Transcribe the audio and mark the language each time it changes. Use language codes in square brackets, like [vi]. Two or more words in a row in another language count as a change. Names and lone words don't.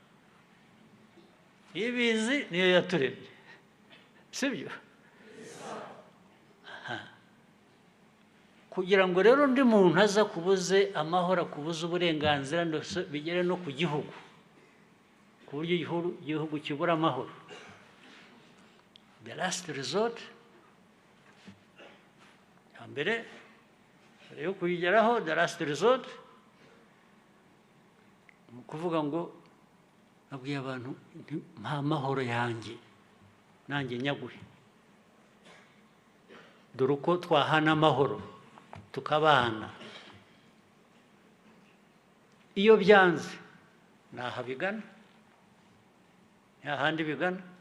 [rw] Ibizi niyo yaturemye, sibyo? kugira ngo rero undi muntu aza kubuze amahoro, kubuze uburenganzira bigere no ku gihugu, ku buryo igihugu kibura amahoro. [en] The last resort, [rw] mbere yo kuyigeraho, [en] the last resort, [rw] mu kuvuga ngo nabwiye abantu nta mahoro yanjye nanjye nyaguhe, dore uko twahana amahoro tukabana. Iyo byanze ntaho bigana, nta handi bigana.